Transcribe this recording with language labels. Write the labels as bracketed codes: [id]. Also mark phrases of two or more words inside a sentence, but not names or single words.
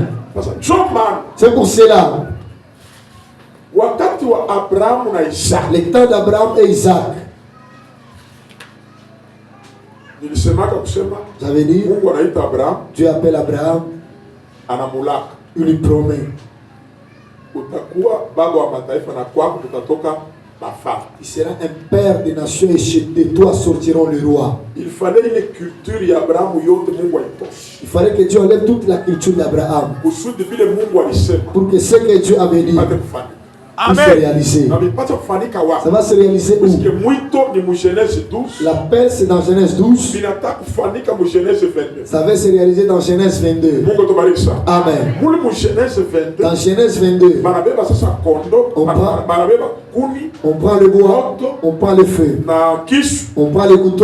[fr] C'est pour cela. Le temps d'Abraham et Isaac. J'avais dit, Dieu appelle Abraham Il lui promet. [sw] Utakuwa baba wa mataifa na kwako kutatoka mafaa. [fr] Il sera un père des nations et de toi sortiront les rois. Il fallait une culture [sw] ya Abrahamu yote Mungu aitoshe. [fr] Il fallait que Dieu enlève toute la culture d'Abraham. [sw] Kusudi vile Mungu alisema. [fr] Pour que ce que Dieu avait dit puisse se réaliser. Ça va se réaliser où? L'appel c'est dans Genèse 12. Ça va se réaliser dans Genèse 22. Amen. Dans Genèse 22, on prend le bois, on prend le feu, on prend le couteau.